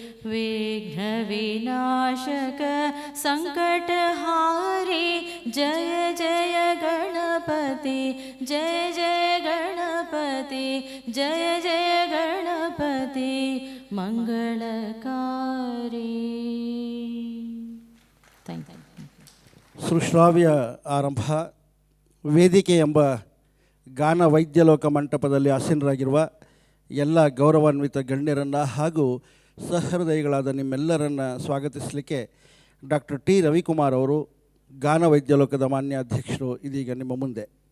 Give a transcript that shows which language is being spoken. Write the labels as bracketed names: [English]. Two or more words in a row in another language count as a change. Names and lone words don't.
[Hindi] विघ्नविनाशक संकटहारी जय जय गणपति जय जय गणपति जय जय गणपति मंगलकारी [English] thank you. [Kannada] ಸುಶ್ರಾವ್ಯ ಆರಂಭ ವೇದಿಕೆ ಎಂಬ ಗಾನ ವೈದ್ಯಲೋಕ ಮಂಟಪದಲ್ಲಿ ಆಸೀನರಾಗಿರುವ ಎಲ್ಲ ಗೌರವಾನ್ವಿತ ಗಣ್ಯರನ್ನು ಹಾಗೂ ಸಹೃದಯಿಗಳಾದ ನಿಮ್ಮೆಲ್ಲರನ್ನು ಸ್ವಾಗತಿಸಲಿಕ್ಕೆ ಡಾಕ್ಟರ್ ಟಿ ರವಿಕುಮಾರ್ ಅವರು ಗಾನ ವೈದ್ಯಲೋಕದ ಮಾನ್ಯ ಅಧ್ಯಕ್ಷರು ಇದೀಗ ನಿಮ್ಮ ಮುಂದೆ.